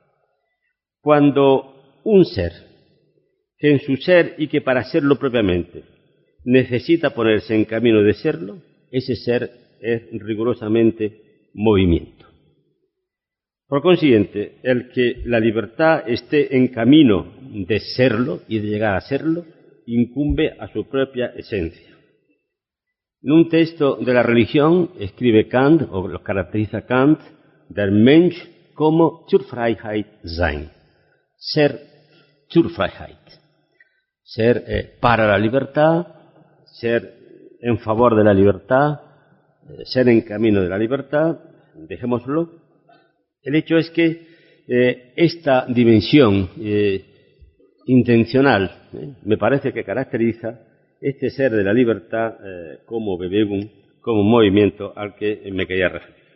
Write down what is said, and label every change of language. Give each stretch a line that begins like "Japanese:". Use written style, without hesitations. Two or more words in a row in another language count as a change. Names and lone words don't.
Spanish: Cuando un ser, que en su ser y que para serlo propiamente necesita ponerse en camino de serlo, ese ser es rigurosamente movimiento. Por consiguiente, el que la libertad esté en camino de serlo y de llegar a serlo, incumbe a su propia esencia. En un texto de la religión escribe Kant, o lo caracteriza Kant,
German: der Mensch
Spanish: como
German: zur Freiheit sein.
Spanish: Ser
German: zur Freiheit.
Spanish: Ser para la libertad, ser en favor de la libertad, ser en camino de la libertad, dejémoslo. El hecho es que esta dimensión intencional me parece que caracteriza este ser de la libertad como Bewegung, como movimiento al que me quería referir.